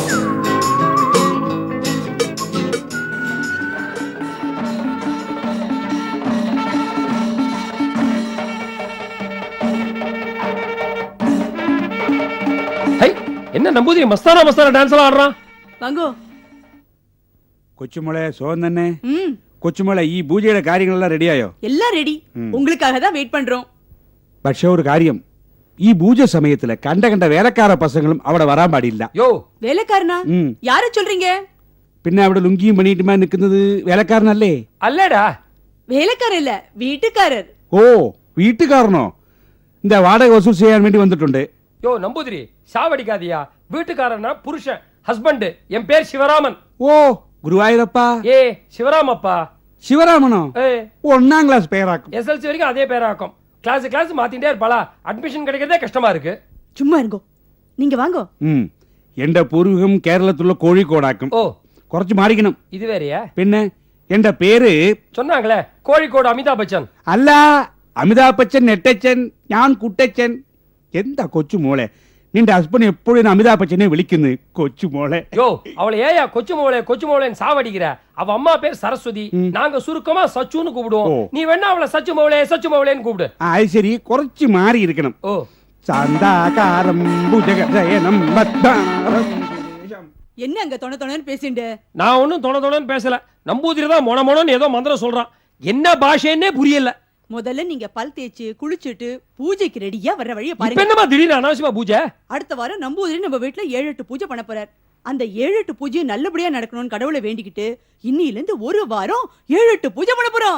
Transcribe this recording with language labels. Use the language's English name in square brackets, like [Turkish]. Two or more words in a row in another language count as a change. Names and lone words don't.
[Tamil] என்ன நம்பூதிரி மஸ்தானா டான்ஸ் எல்லாம் ஆடுறான்? வாங்கோ. [Malayalam] കൊച്ചുമോളെ സുഖം തന്നെ. ம், കൊച്ചുമോളെ ഈ പൂജയുടെ കാര്യങ്ങളെല്ലാം റെഡിയായോ? [Tamil] எல்லாம் ரெடி. உங்களுக்காக தான் வெயிட் பண்றோம். [Malayalam] പക്ഷേ ഒരു കാര്യം, ഈ പൂജ സമയത്തില് കണ്ട വേലക്കാര പസങ്ങളും അവിടെ വരാൻ പാടില്ല. [Tamil] யோ, வேலைக்காரனா? யார சொல்றீங்க? [Malayalam] പിന്നെ അവിടെ ലുങ്കിയും പണിയിട്ടുമാ നിൽക്കുന്നത് വേലക്കാരനല്ലേ? [Tamil] அல்லடா. வேலைக்காரர் இல்ல, வீட்டுக்காரர். [Malayalam] ഓ, വീട്ടുകാരനോ? [Tamil] இந்த வாடகை வசூல் [Malayalam] ചെയ്യാൻ വേണ്ടി വന്നിട്ടുണ്ട്. [Tamil] யோ நம்பூதிரி, சாவடிக்காதியா. வீட்டுக்காரனா புருஷன், ஹஸ்பண்ட். என் பேர் சிவராமன். [Malayalam] ഓ, ഗുരുവായൂരപ്പാ. [Tamil] ஏ சிவராமப்பா. [Malayalam] ശിവരാമനോ? ஏ [Tamil] 1ஆம் கிளாஸ் பேராக்கும். எஸ்எல்சி வரைக்கும் அதே பேராக்கும். கிளாஸ் மாத்திட்டே இருப்பாளா? அட்மிஷன் கிடைக்கிறதே கஷ்டமா இருக்கு. சும்மா இருங்கோ, நீங்க வாங்கோ. [Malayalam] എന്റെ പൂർവികം കേരളത്തിലുള്ള കോഴിക്കോടാക്കും. [Tamil] ஓ, [Malayalam] കുറച്ച് മാറിക്കണം. [Tamil] இது வேறயா? [Malayalam] പിന്നെ എന്റെ പേര് [Tamil] சொன்னாங்களே கோழிக்கோடு அமிதாப் பச்சன். [Malayalam] അല്ല, അമിതാഭ് ബച്ചൻ, നെട്ടച്ചൻ, ഞാൻ കുട്ടച്ചൻ. എന്താ കൊച്ചുമോളെ, നിന്റെ ഹസ്ബൻഡ് എപ്പോഴും അമിതാഭ് ബച്ചനെ വിളിക്കുന്നത് കൊച്ചുമോളെ. [Tamil] யோ, அவளை ஏயா கொச்சுமோளேன்னு சாவடிக்கிற? அவ அம்மா பேர் சரஸ்வதி, நாங்க சுருக்கமா சச்சுன்னு கூப்பிடுவோம். நீ வேணா அவளை சச்சுமோளேன்னு கூப்பிடு. [Malayalam] അത് ശരി, കുറച്ച് മാറി ഇരിക്കണം. [Tamil] ஓ, [Sanskrit] സാന്താകാരം ഭുജഗദയനം ബദ്ധാരം. [Tamil] என்ன அங்க தொணன்னு பேசிண்டு? நான் ஒன்னும் தொணன்னு பேசல. நம்பூதிரி தான் மொனன்னு ஏதோ மந்திரம் சொல்றான். என்ன பாஷைன்னே புரியல. முதல்ல நீங்க பல் தேய்ச்சி குளிச்சிட்டு பூஜைக்கு ரெடியா வர்ற வழியை இப்ப பாருங்க. என்னமா திடீர்னு அனாவசியமா பூஜை? அடுத்த வாரம் நம்பூதிரி நம்ம வீட்டுல 7-8 பூஜை பண்ண போறார். அந்த 7-8 பூஜை நல்லபடியா நடக்கணும்னு கடவுளை வேண்டிக்கிட்டு இன்னில இருந்து ஒரு வாரம் 7-8 பூஜை பண்ண போறோம்.